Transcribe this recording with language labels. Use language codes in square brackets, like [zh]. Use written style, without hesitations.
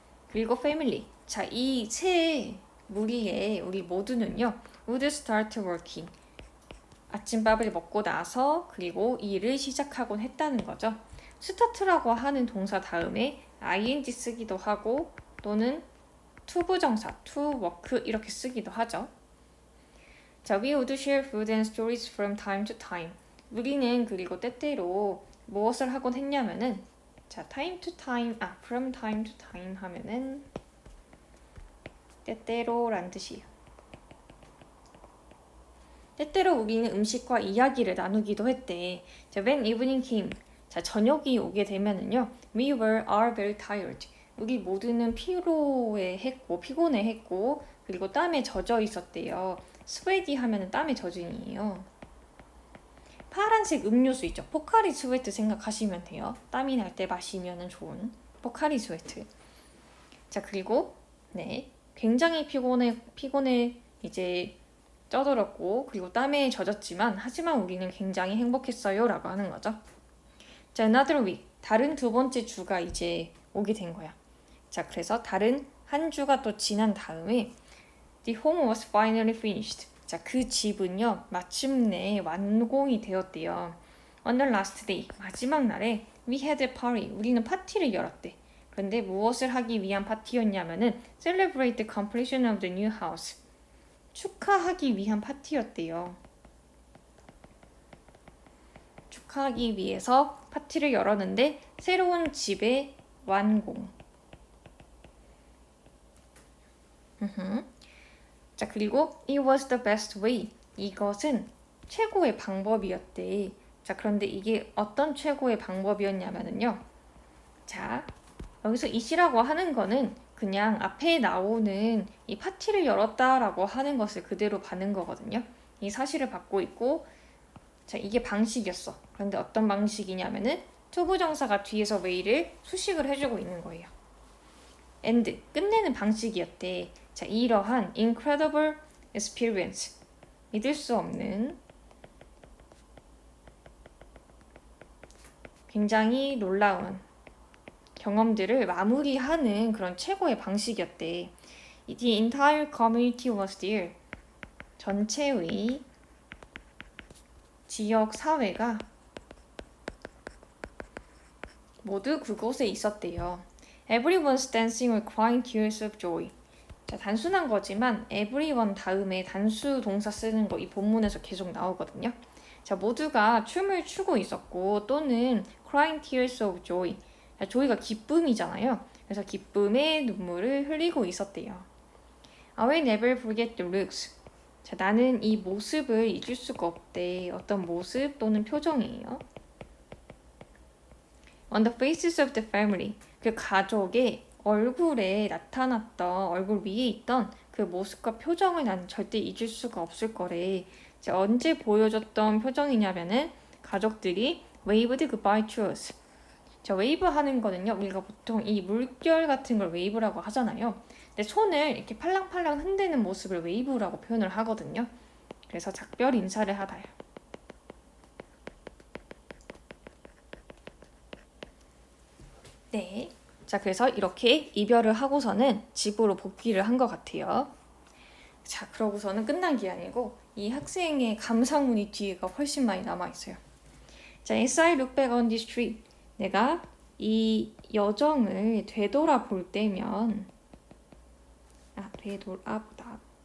[ko] 그리고 family, 자, 이 세 무리의 우리 모두는요, [en] would start working, [ko] 아침밥을 먹고 나서 그리고 일을 시작하곤 했다는 거죠. 스타트라고 하는 동사 다음에 ing 쓰기도 하고 또는 to 부정사, [en] to work [ko] 이렇게 쓰기도 하죠. [en] 자, we would share food and stories from time to time. [ko] 우리는 그리고 때때로 무엇을 하곤 했냐면은 자, [en] from time to time [ko] 하면은 때때로란 뜻이에요. 때때로 우리는 음식과 이야기를 나누기도 했대. [en] 자, when evening came, 자, [ko] 저녁이 오게 되면은요, [en] we were all very tired. [ko] 우리 모두는 피곤해했고, 그리고 땀에 젖어 있었대요. 스웨디 하면은 땀에 젖은이에요. 파란색 음료수 있죠. 포카리 스웨트 생각하시면 돼요. 땀이 날 때 마시면 좋은 포카리 스웨트. 자, 그리고 네, 굉장히 피곤해 이제 쪄들었고 그리고 땀에 젖었지만 하지만 우리는 굉장히 행복했어요 라고 하는 거죠. 자, [en] another week, [ko] 다른 두 번째 주가 이제 오게 된 거야. 자, 그래서 다른 한 주가 또 지난 다음에 [en] the home was finally finished. [ko] 자, 그 집은요 마침내 완공이 되었대요. [en] On the last day, [ko] 마지막 날에 [en] we had a party, [ko] 우리는 파티를 열었대. 그런데 무엇을 하기 위한 파티였냐면은 [en] celebrate the completion of the new house, [ko] 축하하기 위한 파티였대요. 축하하기 위해서 파티를 열었는데 새로운 집의 완공. [en] 자, 그리고 it was the best way, [ko] 이것은 최고의 방법이었대. 자, 그런데 이게 어떤 최고의 방법이었냐면요. 자, 여기서 이시라고 하는 거는 그냥 앞에 나오는 이 파티를 열었다라고 하는 것을 그대로 받는 거거든요. 이 사실을 받고 있고, 자, 이게 방식이었어. 그런데 어떤 방식이냐면은 투부정사가 뒤에서 way를 수식을 해주고 있는 거예요. end, 끝내는 방식이었대. 자, 이러한 [en] incredible experience, [ko] 믿을 수 없는 굉장히 놀라운 경험들을 마무리하는 그런 최고의 방식이었대. [en] The entire community was there. [ko] 전체의 지역 사회가 모두 그곳에 있었대요. [en] Everyone's dancing or crying tears of joy. [ko] 자, 단순한 거지만 everyone 다음에 단수 동사 쓰는 거 이 본문에서 계속 나오거든요. 자, 모두가 춤을 추고 있었고 또는 [en] crying tears of joy. [ko] 자, joy가 기쁨이잖아요. 그래서 기쁨의 눈물을 흘리고 있었대요. [en] I will never forget the looks. [ko] 자, 나는 이 모습을 잊을 수가 없대. 어떤 모습 또는 표정이에요. [en] On the faces of the family. [ko] 그 가족의 얼굴에 나타났던, 얼굴 위에 있던 그 모습과 표정을 난 절대 잊을 수가 없을 거래. 자, 언제 보여줬던 표정이냐면은 가족들이 [en] waved goodbye to us. [ko] 자, 웨이브 하는 거는요, 우리가 보통 이 물결 같은 걸 웨이브라고 하잖아요. 근데 손을 이렇게 팔랑팔랑 흔드는 모습을 웨이브라고 표현을 하거든요. 그래서 작별 인사를 하다요. 네. 자, 그래서 이렇게 이별을 하고서는 집으로 복귀를 한 것 같아요. 자, 그러고서는 끝난 게 아니고 이 학생의 감상문이 뒤에가 훨씬 많이 남아있어요. [en] 자, as I look back on this trip. [ko] 내가 이 여정을 되돌아볼 때면 되돌아보다.